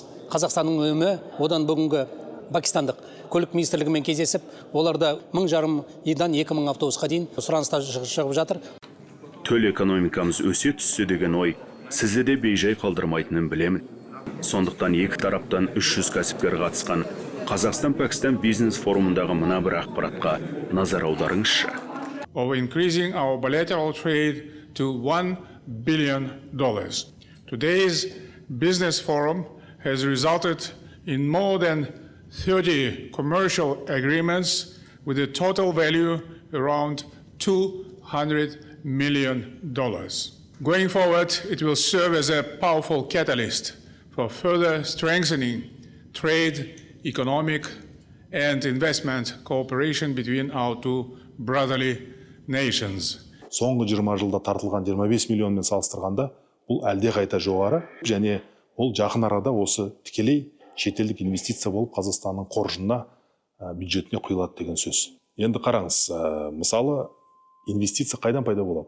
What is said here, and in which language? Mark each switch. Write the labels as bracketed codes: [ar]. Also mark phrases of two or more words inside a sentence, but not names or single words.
[kk] Қазақстанның өнімі одан бүгінгі Пакистандық көлік министрлігімен кездесіп, оларда 1500-дан 2000 автобусқа дейін сұраныстар шығып жатыр. Төл экономикамыз өсе түссе деген ой сізді де бейжай қалдырмайтынын білемін. Сондықтан екі тараптан 300 кәсіпкер қатысқан Қазақстан-Пәкістан бизнес форумындағы мына бір ақпаратқа назар аударыңызшы. [en] Of increasing our bilateral trade to $1 billion. Today's business forum has resulted in more than 30 commercial agreements with a total value around $200 million. Going forward, it will serve as a powerful catalyst for further strengthening trade, economic, and investment cooperation between our two brotherly nations. [kk] Соңғы 20 жылда тартылған 25 миллионмен салыстырғанда бұл әлде қайта жоғары, және ол жақын арада осы тікелей шетелдік инвестиция болып Қазақстанның қоржынына, бюджетіне құйылады деген сөз. Енді қараңыз, мысалы, инвестиция қайдан пайда болады?